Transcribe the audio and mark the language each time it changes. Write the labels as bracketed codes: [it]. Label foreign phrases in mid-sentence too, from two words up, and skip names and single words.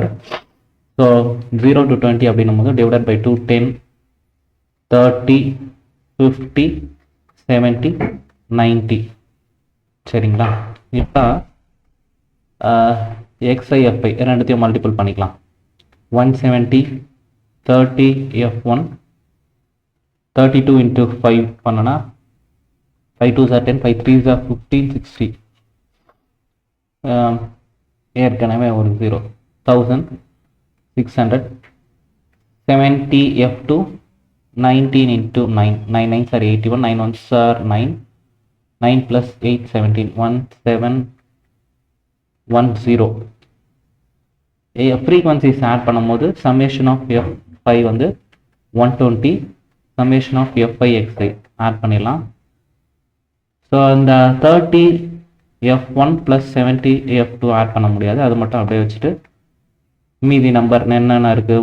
[ta] ஸோ 0 to 20 அப்படின்னும் போது [en] divided by [ta] 2, 10, 30, 50, 70, 90. சரிங்களா? இப்போ xi fi ரெண்டுத்தையும் மல்டிபிள் பண்ணிக்கலாம். [en] 170, 30 f1, 32 into 5 பண்ணனா 5 2s are 10, 5 3s are 15, 60. [ta] ஏற்கனவே ஒரு 0, 1600. [en] 70 f2, 19 into 9, 9 9s are 81, 9 1s are 9, 9 plus 8, 17, 1710. frequencies add [ta] பண்ணும்போது [en] summation of [ta] f5 வந்து 120, [en] summation of [ta] f5 xi ஆட் பண்ணிடலாம். ஸோ இந்த 30 f1 plus 70 f2 ஆட் பண்ண முடியாது, அது மட்டும் அப்படியே வச்சுட்டு மீதி நம்பர் என்னென்ன இருக்குது?